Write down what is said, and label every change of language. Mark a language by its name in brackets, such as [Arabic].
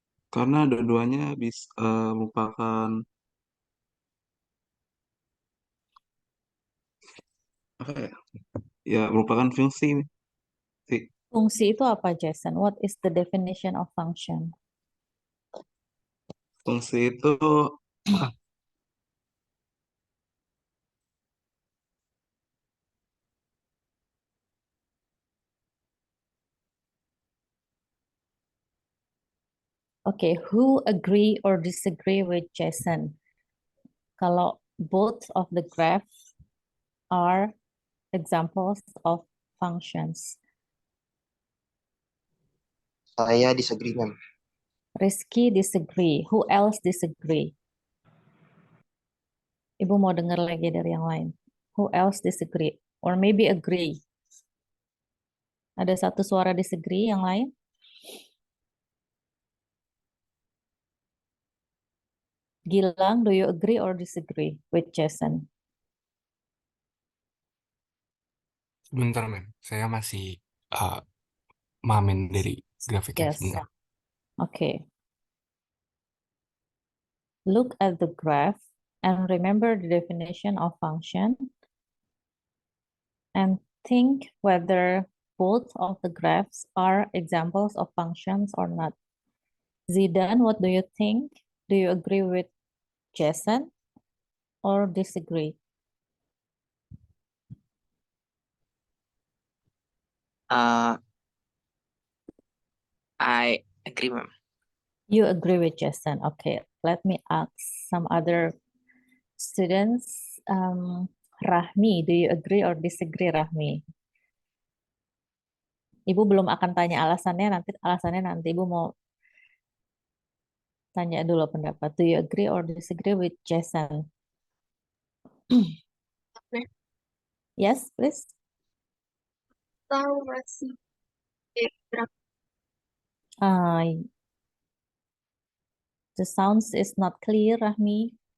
[Indonesian] Karena dua-duanya merupakan apa ya? Ya, merupakan fungsi. Fungsi itu apa, Jason? [English] What is the definition of function? [Indonesian] Fungsi itu [English] Okay, who agree or disagree with Jason? [Indonesian] Kalau [English] both of the graphs are examples of functions. [Indonesian] Saya [English] disagree, [Indonesian] mem. [English] Rizky disagree. Who else disagree? [Indonesian] Ibu mau dengar lagi dari yang lain. [English] Who else disagree? Or maybe agree? [Indonesian] Ada satu suara [English] disagree, [Indonesian] yang lain? [English] Gilang, do you agree or disagree with Jason? [Indonesian] Sebentar, Mem. Saya masih mamen dari grafiknya [English] Yes. [Indonesian] sebentar. [English] Okay. Look at the graph and remember the definition of function and think whether both of the graphs are examples of functions or not? Zidan, what do you think? Do you agree with Jason or disagree? I agree, ma'am. You agree with Jason. Okay, let me ask some other students. Rahmi, do you agree or disagree, Rahmi? [Indonesian] Ibu belum akan tanya alasannya nanti Ibu mau tanya dulu pendapat. [English] Do you agree or disagree with Jason? Yes, please. [Indonesian] Tahu masih [English] The sounds is not clear, Rahmi.